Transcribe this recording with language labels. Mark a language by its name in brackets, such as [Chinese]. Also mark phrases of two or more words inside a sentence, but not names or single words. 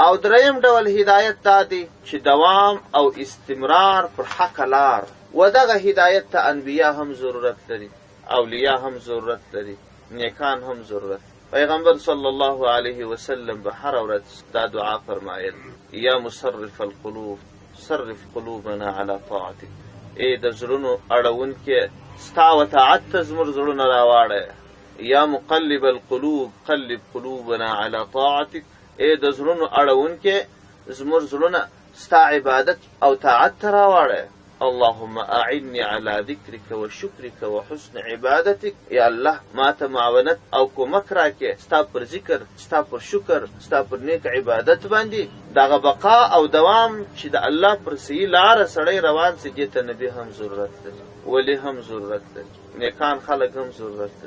[Pashto] او دریم ډول هدایت دا دی چې دوام او استمرار پر حق لار، و دغه هدایت ته انبیا هم ضرورت لري، اولیاء هم ضرورت لري، نیکان هم ضرورت. پیغمبر [Arabic] صلی الله علیه وسلم [Pashto] به هر ورځ دا دعا فرمایل [Arabic] یا مصرف القلوب صرف قلوبنا علی طاعتک. [Pashto] ای د زړونو اړونکې ستا و طاعت ته زموږ زړونه راواړه. [Arabic] یا مقلب القلوب قلب قلوبنا علی طاعتک. [Pashto] ای د زړونو اړونکې زموږ زړونه ستا عبادت او طاعت ته راواړه. [Arabic] اللهم اعني على ذكرك وشكرك وحسن عبادتك. [Pashto] یا الله ما ته معاونت او کومک راکې ستا پر ذکر، ستا پر شکر، ستا پر نیک عبادت باندې. دغه بقا او دوام چې د الله پر صحیح لاره سړی روان سي، دې ته نبي هم ضرورت لري، ولی هم ضرورت لري، نیکان خلک هم ضرورت لري.